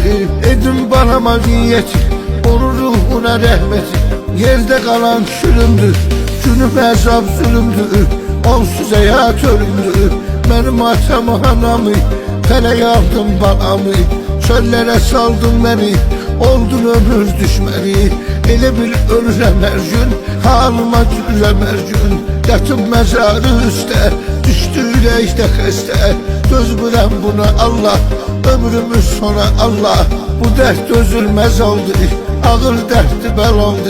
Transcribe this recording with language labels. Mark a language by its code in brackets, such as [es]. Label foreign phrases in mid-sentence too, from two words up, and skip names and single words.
[tr] Dedim balama niyeti, onun ruhuna rahmeti. Yerde kalan külümdür, günüm azap zulümdür. Onsuz hayat ölümdür. Benim atam anamı, feleğe aldım balamı. Çöllere saldın beni, oldun ömür düşmeni. [az] Elə bil ölürəm hər gün, halıma gülürəm hər gün. Yatıb məzarı üstə, düşdü ürəkdə xəstə. Dözmürəm buna Allah, ömrümüz sona Allah. Bu dərd dözülməz oldu, ağır dərddi bəlandı.